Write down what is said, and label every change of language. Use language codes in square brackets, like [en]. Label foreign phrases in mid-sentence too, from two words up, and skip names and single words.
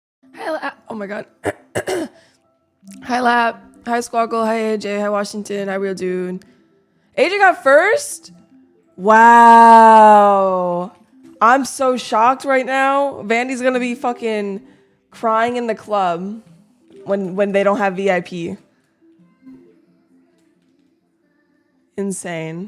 [en] Oh my god. Hi Lap. Hi Squawkle. Hi AJ. Hi Washington. Hi Real Dude. AJ got first? Wow. I'm so shocked right now. Vandy's gonna be fucking crying in the club when they don't have VIP. Insane.